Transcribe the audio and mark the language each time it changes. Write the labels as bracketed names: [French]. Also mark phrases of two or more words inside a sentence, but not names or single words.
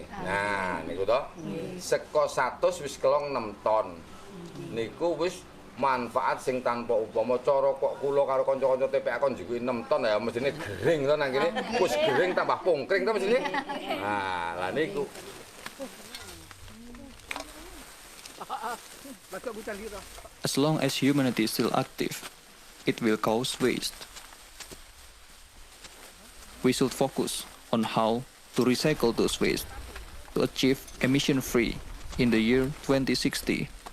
[Javanese] Nah, niku to. Seko 100 wis kelong 6 ton. Niku wis manfaat sing tanpa upama cara kok kula karo kanca-kanca TPA kon njikuki 6 ton ya mesine gering to nang kene. Wis gering tambah pungkring to mesine. Nah, lah niku. [English] As long as humanity is still active, it will cause waste. We should focus on how to recycle those waste to achieve emission-free in the year 2060.